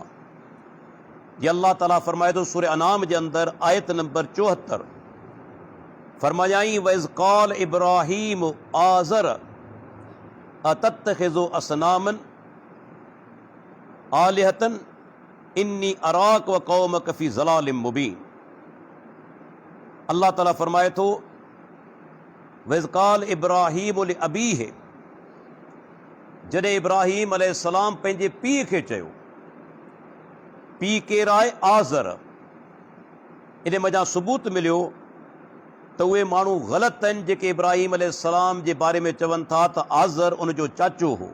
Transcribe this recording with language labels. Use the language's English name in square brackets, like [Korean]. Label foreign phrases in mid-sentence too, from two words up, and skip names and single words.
[Sindhi] ये अल्लाह ताला फरमाए थो सूरह अनाम जे अंदरि आयत नंबर 74, [Arabic] फरमायाई وإذ قال إبراهيم آزر أتتخذ أصناما آلهة إني أراك وقومك في ضلال مبين. [Sindhi] अल्लाह ताला फरमाए थो, [Arabic] وإذ قال إبراهيم لأبيه, [Sindhi] जॾहिं इब्राहीम अलैहिस्सलाम पंहिंजे पीउ खे चयो। पीउ केरु आहे? आज़र। इन मज़ा सबूत मिलियो त उहे माण्हू ग़लति आहिनि जेके इब्राहीम अलैहिस्सलाम जे बारे में चवनि था त आज़र उन जो चाचो हो।